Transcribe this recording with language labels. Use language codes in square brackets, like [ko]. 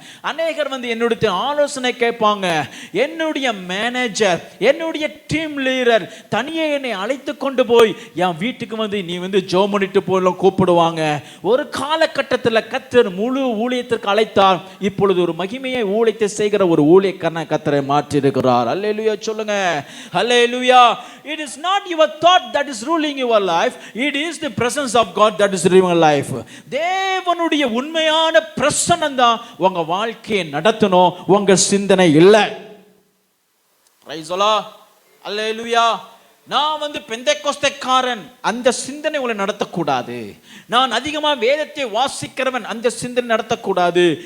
[ta] அநேகர் வந்து என்னுடைய ஆலோசனை கேட்பாங்க. என்னுடைய மேனேஜர், என்னுடைய டீம் லீடர் தனியே என்னை அழைத்து கொண்டு போய் என் வீட்டுக்கு வந்து நீ வந்து ஜெபம் பண்ணிட்டு போலாம் கூப்பிடுவாங்க. ஒரு காலகட்டத்தில் கர்த்தர் முழு ஊழியத்திற்கு அழைத்தார். இப்பொழுது ஒரு மகிமையை ஊழியத்தை செய்கிற ஒரு ஊழியக்காரனை கர்த்தரை மாற்றி இருக்கிறார். அல்லேலூயா சொல்லுங்க. அல்லேலூயா. [en] It is not your thought that is ruling your life. It is the presence of God that is ruling your life. [ta] தேவனுடைய உண்மையான பிரசன்னம் தான் உங்க வாழ்க்கையை நடத்தணும், உங்க சிந்தனை இல்லை. [en] Praise the Lord. [ta] அல்லேலூயா. நான் வந்து பெந்தேகோஸ்தேக்காரன், அந்த சிந்தனை உங்களை நடத்தக்கூடாது. நான் அதிகமாக வேதத்தை வாசிக்கிறவன், அந்த சிந்தனை நடத்தக்கூடாது.